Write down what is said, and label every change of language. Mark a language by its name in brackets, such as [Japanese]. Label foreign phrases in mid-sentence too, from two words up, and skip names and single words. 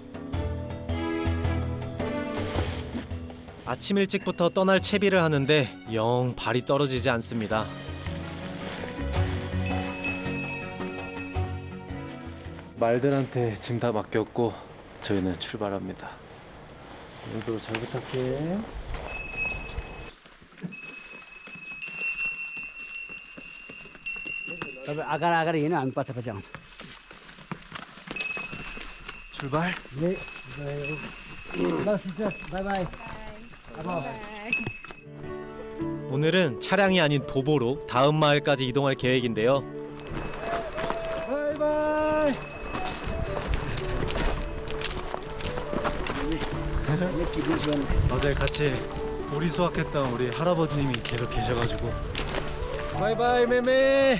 [Korean] 아침 일찍부터 떠날 채비를 하는데 영 발이 떨어지지 않습니다. 말들한테 짐 다 맡겼고 저희는 출발합니다. 오늘도 잘 부탁해. [Nepali] तपाईँ आकार आकार हिँड्नु हामी पछि पछि आउँछौँ [Korean] 출발. [English] ल sister bye bye [Korean] 오늘은 차량이 아닌 도보로 다음 마을까지 이동할 계획인데요. 바이바이. 어제 같이 오리 수확했던 우리 할아버님이 계속 계셔가지고 바이바이 매매.